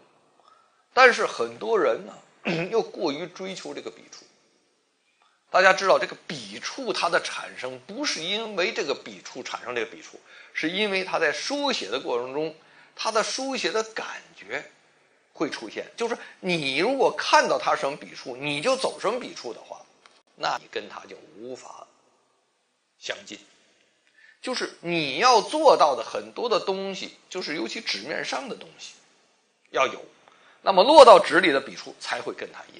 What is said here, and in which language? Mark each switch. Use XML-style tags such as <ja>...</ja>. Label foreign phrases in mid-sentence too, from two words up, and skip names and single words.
<zh>但是很多人呢又過於追求這個筆觸。大家知道，這個筆觸它的產生不是因為這個筆觸產生這個筆觸，是因為它在書寫的過程中，它的書寫的感覺會出現。就是你如果看到它什麼筆觸，你就走什麼筆觸的話，那你跟它就無法相近。就是你要做到的很多的東西，就是尤其紙面上的東西要有，那麼落到紙裡的筆觸才會跟它一樣。</zh>